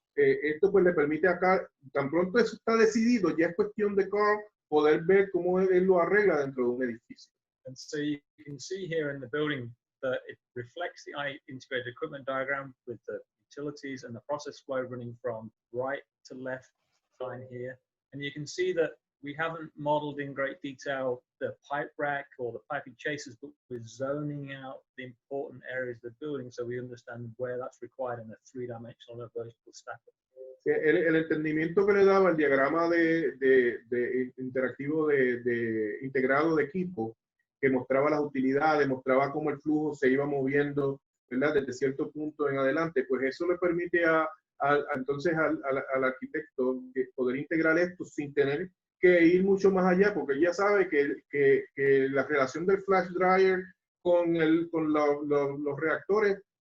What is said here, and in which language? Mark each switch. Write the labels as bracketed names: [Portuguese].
[Spanish] Esto pues le permite acá, tan pronto eso está decidido, ya es cuestión de poder ver cómo él lo arregla dentro de un edificio. [English] And so you can see here in the building that it reflects the integrated equipment diagram with the utilities and the process flow running from right to left line here. And you can see that we haven't modeled in great detail the pipe rack or the piping chasers, but we're zoning out the important areas of the building so we understand where that's required in a 3-dimensional or vertical stack. [Spanish] El entendimiento que le daba el diagrama de interactivo de integrado de equipo, que mostraba las utilidades, mostraba cómo el flujo se iba moviendo, ¿verdad? Desde cierto punto en adelante, pues eso le permite entonces al arquitecto poder integrar esto sin tener que ir mucho más allá, porque él ya sabe que la relación del flash dryer con los reactores,